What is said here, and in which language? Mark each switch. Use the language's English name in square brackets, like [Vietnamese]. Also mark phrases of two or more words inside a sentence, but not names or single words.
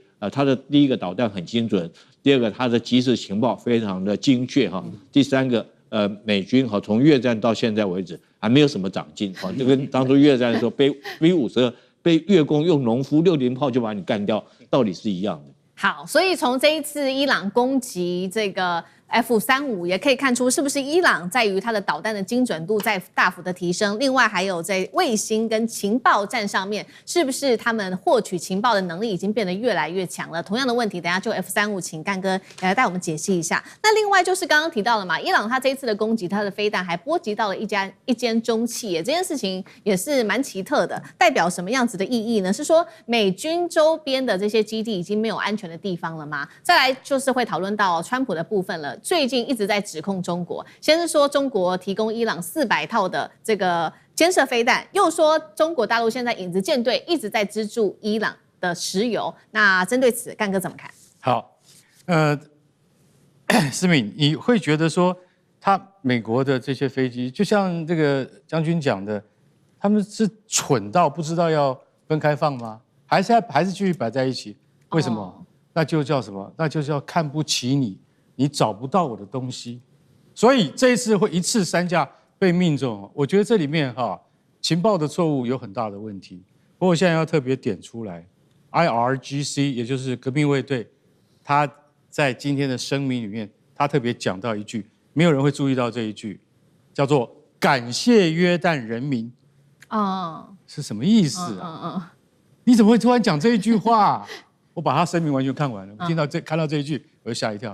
[Chinese] 它的第一個導彈很精準，第二個它的即時情報非常的精確第三個美軍從越戰到現在為止還沒有什麼長進就跟當初越戰的時候被 B52被越共用農夫60炮就把你幹掉，道理是一樣的。好，所以從這一次伊朗攻擊這個 F-35 也可以看出，是不是伊朗在於它的導彈的精準度在大幅的提升？另外還有在衛星跟情報戰上面，是不是他們獲取情報的能力已經變得越來越強了？同樣的問題，等一下就 F-35請幹哥來帶我們解析一下。那另外就是剛剛提到了嘛，伊朗它這一次的攻擊，它的飛彈還波及到了一間中企業，這件事情也是蠻奇特的，代表什麼樣子的意義呢？是說美軍周邊的這些基地已經沒有安全的地方了嗎？再來就是會討論到川普的部分了。最近一直在指控中國，先是說中國提供伊朗400套的這個肩射飛彈，又說中國大陸現在影子艦隊一直在資助伊朗的石油。那針對此，幹哥怎麼看？好，思敏，你會覺得說，美國的這些飛機，就像這個將軍講的，他們是蠢到不知道要分開放嗎？還是繼續擺在一起？為什麼？那就叫什麼？那就叫看不起你。你找不到我的東西，所以這一次會一次3架被命中。我覺得這裡面情報的錯誤有很大的問題。不過我現在要特別點出來 ，IRGC 也就是革命衛隊，他在今天的聲明裡面，他特別講到一句，沒有人會注意到這一句，叫做“感謝約旦人民”。是什麼意思啊？你怎麼會突然講這一句話？我把他聲明完全看完了，看到這一句，我就嚇一跳。